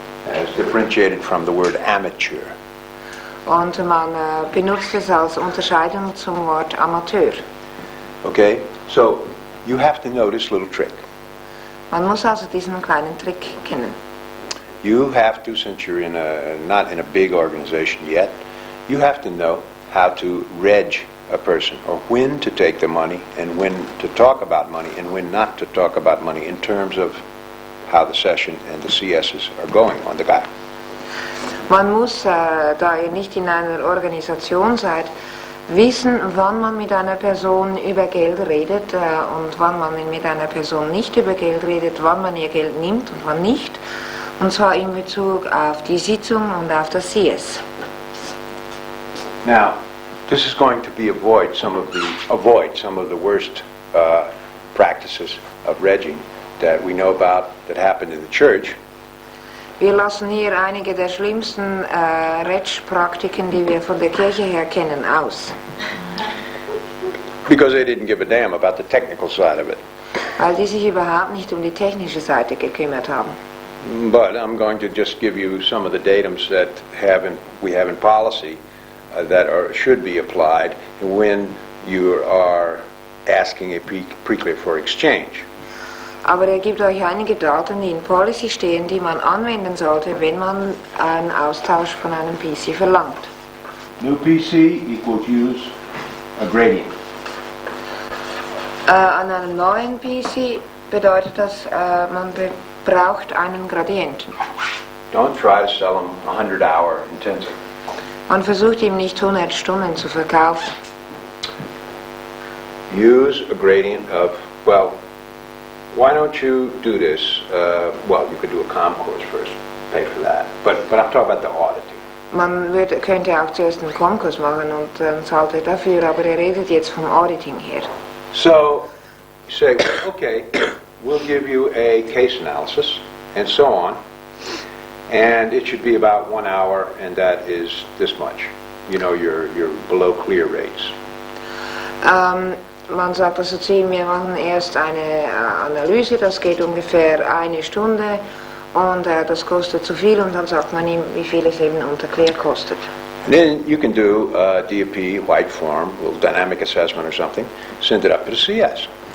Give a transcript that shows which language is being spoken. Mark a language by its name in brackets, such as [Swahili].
[English] As differentiated from the word amateur. [German] Und man benutzt es als Unterscheidung zum Wort Amateur. [English] Okay, so you have to know this little trick. [German] Man muss also diesen kleinen Trick kennen. [English] You have to, since you're not in a big organization yet, you have to know how to reg a person, or when to take the money, and when to talk about money, and when not to talk about money in terms of how the session and the CSs are going on the guy. [German] Man muss, da ihr nicht in einer Organisation seid, wissen, wann man mit einer Person über Geld redet und wann man mit einer Person nicht über Geld redet, wann man ihr Geld nimmt und wann nicht. Und zwar in Bezug auf die Sitzung und auf das CS. [English] Now, this is going to be avoid some of the worst practices of regging that we know about that happened in the church. [German] Wir lassen hier einige der schlimmsten Reg-Praktiken, die wir von der Kirche her kennen, aus. [English] Because they didn't give a damn about the technical side of it. [German] Weil die sich überhaupt nicht um die technische Seite gekümmert haben. [English] But I'm going to just give you some of the datums that we have in policy that should be applied when you are asking a preclear for exchange. [German] Aber er gibt euch einige Daten, die in Policy stehen, die man anwenden sollte, wenn man einen Austausch von einem PC verlangt. [English] New PC equals use a gradient. [German] An einem neuen PC bedeutet das, man braucht einen Gradienten. [English] Don't try to sell them 100-hour intensive. [German] Man versucht ihm nicht 100 Stunden zu verkaufen. [English] Use a gradient of, well, why don't you do this? Well, you could do a comm course first, pay for that. But I'm talking about the auditing. [German] Man könnte auch zuerst einen Konkurs machen und dann zahlt er dafür, aber er redet jetzt vom Auditing her. [English] So you say, well, okay, we'll give you a case analysis and so on, and it should be about 1 hour, and that is this much. You know, your below clear rates. [German] Man sagt also zu ihm, wir machen erst eine Analyse, das geht ungefähr 1 Stunde und das kostet zu viel und dann sagt man ihm, wie viel es eben unter Clear kostet. [English] And then you can do DAP, white form, a little dynamic assessment or something, send it up to the CS.